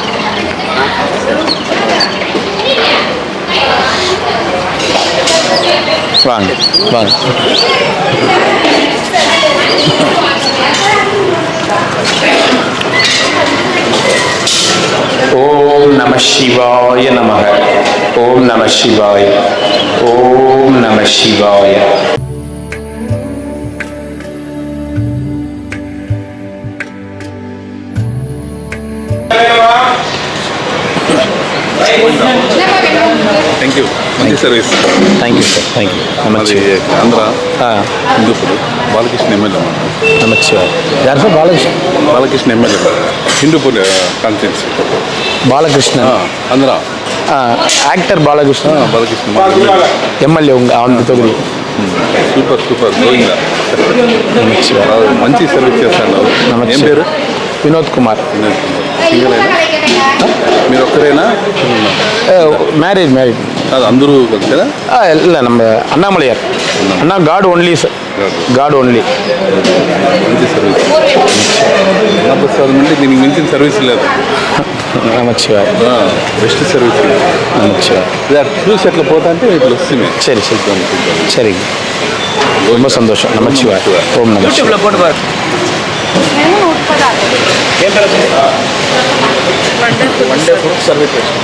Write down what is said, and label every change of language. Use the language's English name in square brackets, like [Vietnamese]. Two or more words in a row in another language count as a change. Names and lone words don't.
[Tamil] வாங்க வாங்க. ஓம் நம சிவாய நமக. ஓம் நம சிவாய. ஓம் நம சிவாய. [English] thank you. [Telugu] మంచి సర్వీస్. [English] thank you sir. thank you. [Telugu] అది ఆంధ్ర హిందూపూర్ బాలకృష్ణ ఎమ్మెల్యే. [Tamil] நமச்சிவாய். யார் சார்? பாலகிருஷ்ணன். [Telugu] బాలకృష్ణ ఎమ్మెల్యే హిందూపూర్ కాన్స్టిట్యున్సీ. [Tamil] பாலகிருஷ்ணன். [Telugu] ఆంధ్ర [Tamil] ஆக்டர் பாலகிருஷ்ணன். [Telugu] బాలకృష్ణ [Tamil] எம்எல்ஏ உங்க அந்த தொகுதி. [English] super super [Telugu] గోవిందా. మంచి సర్వీస్ చేస్తాను. ఏం పేరు? వినోద్ కుమార్. సింగిల్ మీరు ఒక్కరేనా? [Tamil] மேரேஜ் [Telugu] అది అందరూ కదా? [Tamil] இல்லை நம்ம அண்ணாமலையார். அண்ணா [English] God only sir. God only. [Telugu] మంచి సర్వీస్. అన్నప్రసాదం అంటే దీనికి మించిన సర్వీస్ లేదు. నమస్కారం. [English] best service. [Telugu] నమస్కారం. చూసి అట్లా పోతా అంటే ఇట్లా వస్తుంది. [Tamil] சரி சரி சரி. ரொம்ப சந்தோஷம். நமச்சிவாய். ஓம் நம யூடியூப்ல போட்டு பாரு. வண்டே [English] food service.